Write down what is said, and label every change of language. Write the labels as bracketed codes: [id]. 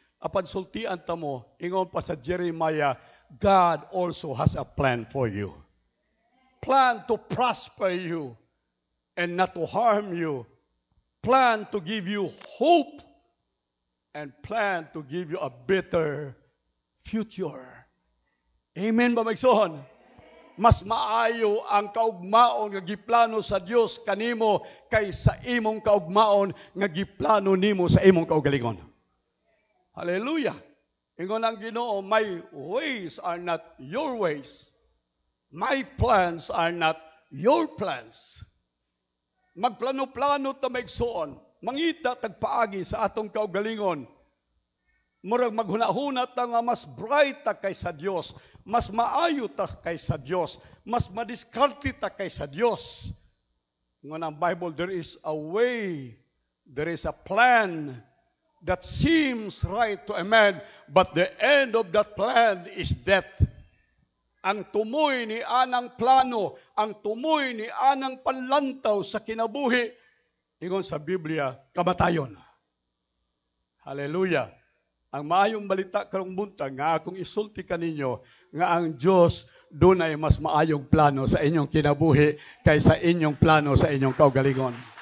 [ceb] Apan sultian ta mo, ingon pa sa Jeremiah, [en] God also has a plan for you. Plan to prosper you and not to harm you. Plan to give you hope and plan to give you a better future. [ceb] Amen ba maigsoon? Mas maayo ang kaugmaon nga giplano sa Dios kanimo kaysa imong kaugmaon nga giplano nimo sa imong kaugalingon. [en] Hallelujah. [ceb] Ingon ang Ginoo, [en] my ways are not your ways. My plans are not your plans. [ceb] Magplano-plano ta maigsoon, mangita tagpaagi sa atong kaugalingon. Murag maghuna-huna ta nga mas bright ta kaysa Dios, mas maayo ta kaysa Dios, mas madiskarte ta kaysa Dios. Ngon ang Bible, [en] there is a way, there is a plan that seems right to a man, but the end of that plan is death. [ceb] Ang tumoy ni anang plano, ang tumoy ni anang panlantaw sa kinabuhi, ingon sa Biblia, kamatayon. Hallelujah. Ang maayong balita karong buntag nga akong isulti kaninyo nga ang Dios dunay mas maayong plano sa inyong kinabuhi kaysa inyong plano sa inyong kaugalingon.